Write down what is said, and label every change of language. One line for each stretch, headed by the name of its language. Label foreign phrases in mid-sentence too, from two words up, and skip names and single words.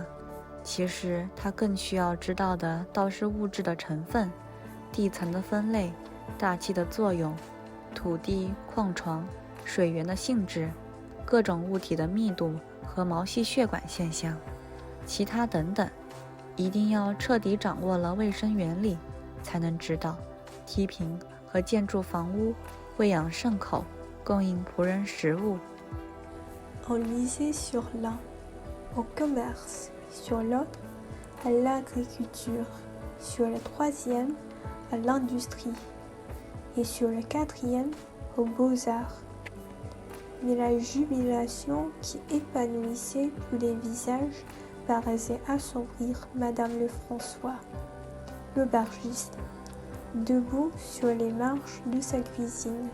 Chinese: 其实他更需要知道的倒是物质的成分、地层的分类、大气的作用、土地、矿床、水源的性质、各种物体的密度和毛细血管现象，其他等等，一定要彻底掌握了卫生原理，才能知道梯平和建筑房屋、喂养牲口、供应仆人食物。
French: On lisait sur l'un au commerce, sur l'autre à l'agriculture, sur le troisième à l'industrie et sur le quatrième aux beaux-arts. Mais la jubilation qui épanouissait tous les visages paraissait assombrir Madame Lefrançois, l'aubergiste, debout sur les marches de sa cuisine.